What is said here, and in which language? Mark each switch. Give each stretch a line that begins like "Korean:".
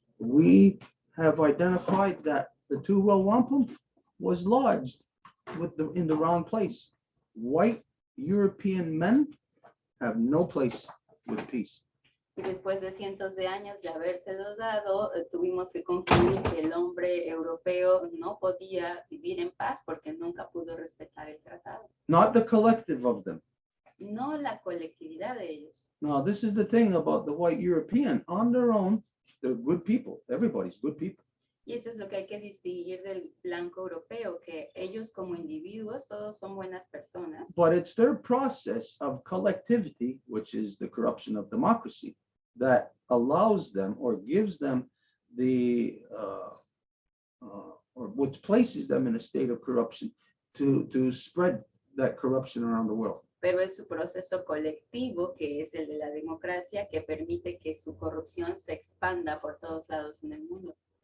English: We have identified that the two-row wampum was lodged in the wrong place. White European men have no place with peace.
Spanish: Y después de cientos de años de habérselos dado, tuvimos que concluir que el hombre europeo no podía vivir en paz porque nunca pudo respetar el tratado.
English: Not the collective of them.
Spanish: No la colectividad de ellos.
English: Now, this is the thing about the white European. On their own, they're good people. Everybody's good people.
Spanish: Y eso es lo que hay que distinguir del blanco europeo, que ellos como individuos todos son buenas personas.
English: But it's their process of collectivity, which is the corruption of democracy, that allows them or gives them the, or which places them in a state of corruption to spread that corruption around the world.
Spanish: Pero es su proceso colectivo, que es el de la democracia, que permite que su corrupción se expanda por todos lados en el mundo.